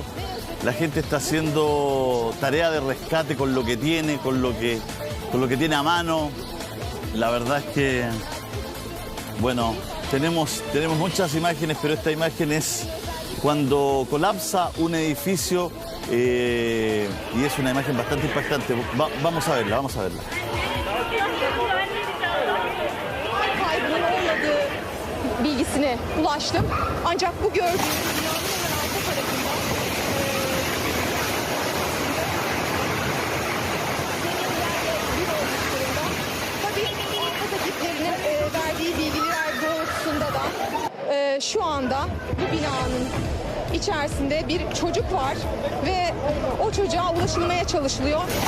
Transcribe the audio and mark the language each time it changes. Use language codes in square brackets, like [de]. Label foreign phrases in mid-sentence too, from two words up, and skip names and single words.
[es] La gente está haciendo tarea de rescate con lo que tiene, con lo que tiene a mano. La verdad es que, bueno, tenemos muchas imágenes, pero esta imagen es cuando colapsa un edificio. Y es una imagen bastante impactante. Vamos a verla. [tr] Kaybının olmadığı bilgisine ulaştım. Ancak bu gördüğünüz binanın hemen arka tarafında tabii afet ekiplerinin verdiği bilgiler doğrultusunda da şu anda bu binanın içerisinde bir çocuk var ve o çocuğa ulaşılmaya çalışılıyor.